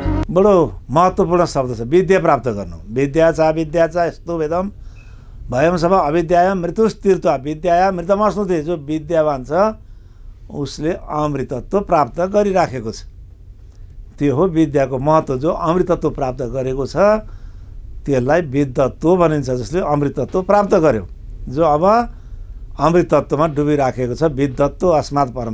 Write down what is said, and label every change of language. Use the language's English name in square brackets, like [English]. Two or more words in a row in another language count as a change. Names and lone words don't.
[Nepali] बडो महत्त्वपूर्ण शब्द छ विद्या प्राप्त गर्नु। [Sanskrit] विद्या च यस्तो वेदम भयम सब अविद्याया मृत्युस्थिरत्वा विद्याया मृतमश्नुते। [Nepali] जो विद्यावान छ उसले अमृतत्व प्राप्त गरिराखेको छ। त्यो हो विद्याको महत्त्व। जो अमृतत्व प्राप्त गरेको छ त्यसलाई विद्वत्व भनिन्छ, जसले अमृतत्व प्राप्त गर्यो। जो अब अमृतत्वमा डुबिराखेको छ [Sanskrit] विद्वत्व अस्मात् परम।